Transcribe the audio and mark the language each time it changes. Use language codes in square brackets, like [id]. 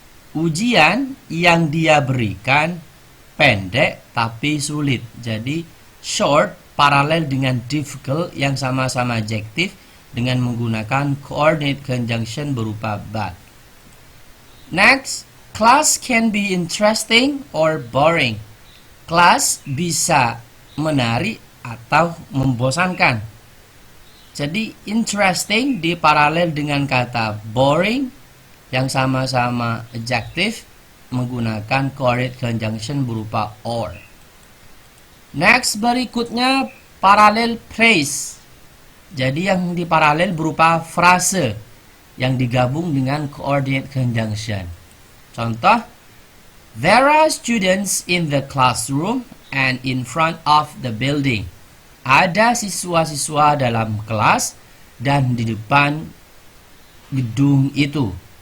[id] Ujian yang dia berikan pendek tapi sulit. Jadi short paralel dengan difficult yang sama-sama adjektif dengan menggunakan coordinate conjunction berupa but. [en] Next, class can be interesting or boring. [id] Kelas bisa menarik atau membosankan. Jadi interesting diparalel dengan kata boring yang sama-sama adjektif menggunakan coordinate conjunction berupa or. [en] Next, [id] berikutnya parallel phrase. Jadi yang diparalel berupa frase yang digabung dengan coordinate conjunction. Contoh, [en] there are students in the classroom and in front of the building. [id] Ada siswa-siswa dalam kelas dan di depan gedung itu.